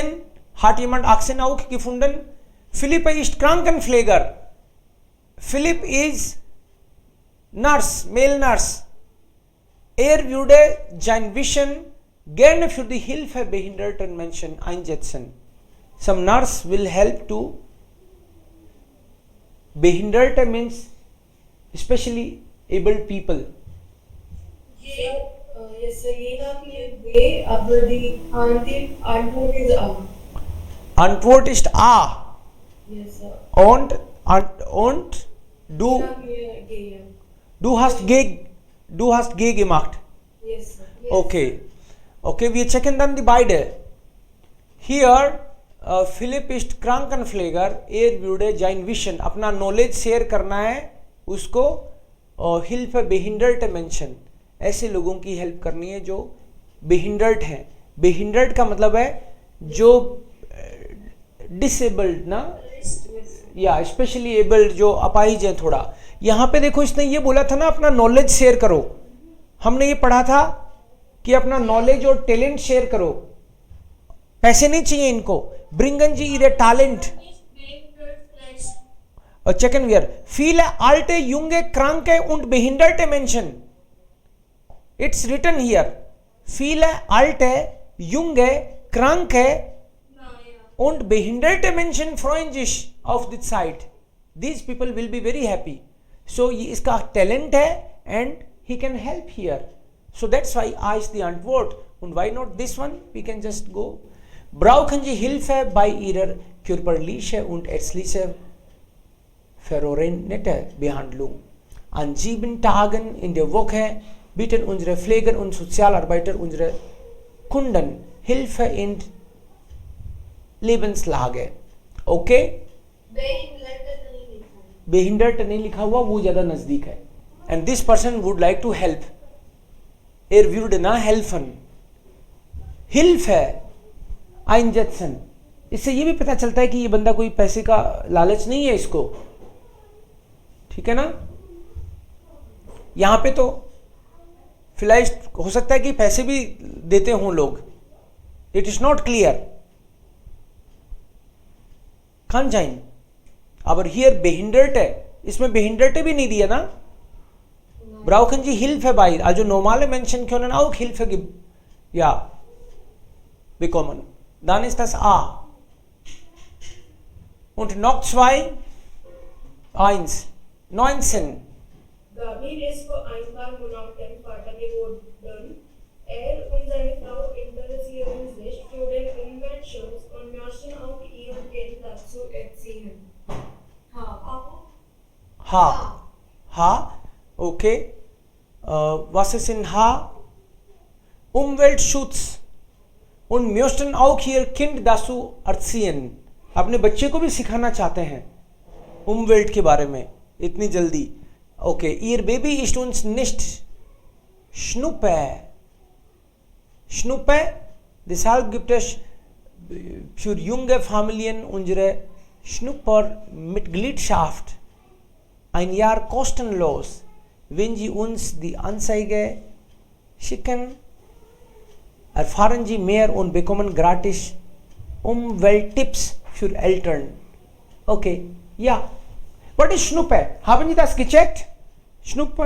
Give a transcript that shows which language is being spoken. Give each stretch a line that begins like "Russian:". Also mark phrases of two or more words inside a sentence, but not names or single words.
German: Hat jemand Achsen auch gefunden? Philipp ist Krankenpfleger.
English: Philipp is Nurse, male Nurse.
German: Würde sein Wissen gerne für die Hilfe behinderten Menschen einsetzen.
English: Some nurse will help to behinderte means especially abled people. Yes,
Hindi: sir. ये ना कि वे अब
German: die Antwort ist A. Antwort ist A.
English: Yes, sir.
German: Und du hast G gemacht.
English: Yes, sir. Yes.
German: Okay, wir checken dann die beide. Hier Philipp ist Krankenpfleger. Würde sein Wissen,
Hindi: अपना
English: knowledge share
Hindi: करना है उसको.
German: Hilfe behinderte Menschen,
Hindi: ऐसे लोगों की हेल्प करनी है जो बेहिंडर्ड हैं. बेहिंडर्ड का मतलब है जो डिसेबल्ड ना, या
English: specially abled,
Hindi: जो अपाहिज है थोड़ा. यहाँ पे देखो इसने ये बोला था ना अपना
English: knowledge share
Hindi: करो. हमने ये पढ़ा था कि अपना नॉलेज और
English: talent share
Hindi: करो. पैसे नहीं चाहिए इनको.
German: Bringen Sie Ihre Talent. और checken wir. Viele alte, junge, kranke und behinderte Menschen.
English: It's written here.
German: Viele alte, junge, kranke und behinderte Menschen freuen sich auf die Zeit.
English: These people will be very happy. So
Hindi: ये इसका talent है
English: and he can help here. So that's why A is the Antwort. Und why not this one? We can just go.
German: Brauchen Sie Hilfe bei Ihrer körperlichen und ärztlichen verordnete Behandlung. An 7 Tagen in der Woche bieten unsere Pfleger und Sozialarbeiter unsere Kunden Hilfe in Lebenslage.
Hindi: Okay? Behindert नहीं लिखा हुआ, वो ज़्यादा नज़दीक है.
English: And this person would like to help.
German: Würde na helfen. Hilfe. einsetzen।
Hindi: इससे ये भी पता चलता है कि ये बंदा कोई पैसे का लालच नहीं है इसको, ठीक है ना। यहां पे तो vielleicht हो सकता है कि पैसे भी देते हों लोग,
English: it is not clear.
German: kann sein, aber hier behinderte,
Hindi: इसमें behinderte भी नहीं दिया ना।
German: brauchen Sie Hilfe bei, also normale Menschen können auch Hilfe ja bekommen, dann ist das A। und noch zwei, 19 Gabriel ist vor ein paar Monaten Vater geworden. Und seine Frau interessieren sich für den Umweltschutz und möchten auch ihr Kind dazu erziehen. Ha, okay, was ist in H? Umweltschutz und möchten auch ihr Kind dazu erziehen, अपने बच्चे को भी सिखाना चाहते हैं Umwelt के बारे में इतनी जल्दी। Okay, ihr Baby ist uns nicht Schnuppe, deshalb gibt es für junge Familien unsere Schnuppermitgliedschaft ein Jahr kostenlos, wenn Sie uns die Anzeige schicken, erfahren Sie mehr und bekommen gratis Umwelttipps für Eltern। Okay, ja,
English: what is Schnuppe?
German: Haben Sie das gecheckt? Schnuppe?